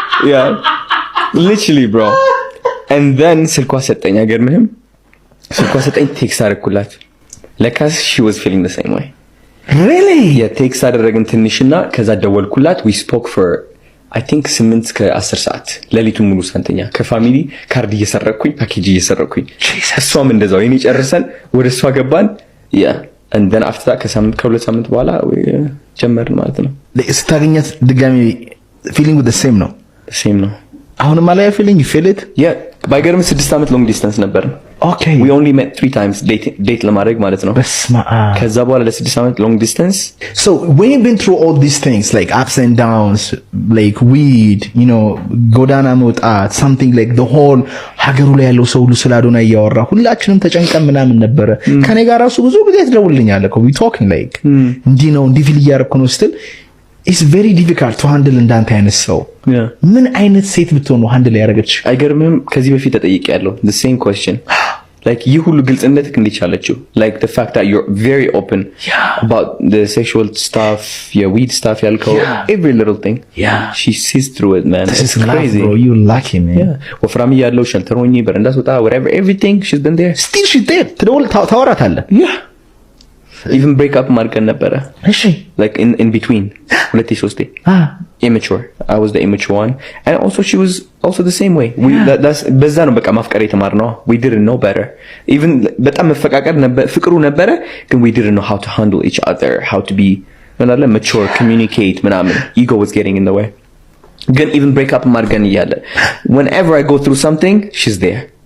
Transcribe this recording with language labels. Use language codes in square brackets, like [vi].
[en] yeah literally bro and then [am] ስልኳ ሰጠኝ። አገርምህም ስልኳ ሰጠኝ። ቴክስት አደረኩላት። ለካስ [en] she was feeling the same way really [am] ቴክስት አደረግን ትንሽና ከዛ ደወልኩላት [en] we spoke for I think [am] 8-10 ሰዓት ሌሊቱን ሙሉ ሳንተኛ ከፋሚሊ ካርድ እየሰረኩኝ ፓኬጅ እየሰረኩኝ እሷም እንደዛው የኔ ጨርሰን ወደ እሷ ገባን [en] yeah and then after that [am] ከሁለት ሳምንት በኋላ ጀመርን ማለት ነው። ስታገኛት ድጋሚ [en] feeling with the same ነው [am] አሁንም [en] አላይ feeling you feel it [am] yeah ባይገርም 6 ዓመት ሎንግ ዲስታንስ ነበር። ኦኬ [en] we only met 3 times [am] ዴት ለማድረግ ማለት ነው። ከዛ በኋላ ለ6 ዓመት ሎንግ ዲስታንስ። [en] so when you've been through all these things like ups and downs, like weed, you know, [am] ጎዳና መውጣት, [en] something like the whole [am] ሀገሩ ላይ ያለው ሰው ሁሉ ስለ አዶናይ እያወራ ሁላችንም ተጨንቀን ምናምን ነበረ። ከኔ ጋር ራሱ ብዙ ጊዜ ትደውልልኛለህ እኮ [en] we talking like [am] እንዲህ ነው እንዲህ ፊል እያደረኩ ነው ስትል [en] it's very difficult to handle [am] እንዳንተ አይነት ሰው። ምን አይነት ሴት ብትሆን ነው ሃንድል ያደረገች? አይገርምም? ከዚህ በፊት ተጠይቄያለሁ [en] the same question. [am] like ይህ ሁሉ ግልጽነትክ እንዴት ቻለችው? [en] like the fact that you're very open about the sexual stuff, your weed stuff, ያልከው every little thing. she sees through it, man. This is crazy, bro. You lucky, man. [am] ወፍራም ያለው ሸልተር ሆኜ በረንዳ ስወጣ [en] whatever, everything she's been there. still she's there. [am] ትደውል ታወራታለህ? [en] even break up [am] ማድረግ ነበረ። እሺ [en] like in between [am] ሁለቴ ሶስቴ [en] immature. I was the immature one, and also she was also the same way. [am] that's በዛ ነው በቃ ማፍቀር የተማርነው. [en] we didn't know better. even [am] በጣም መፈቃቀር ነበር ፍቅሩ ነበረ, ግን [en] we didn't know how to handle each other, how to be mature, communicate ምናምን. ego was getting in the way. [am] ግን [en] even break up [am] ማድረግ እያለ [en] whenever I go through something she's there.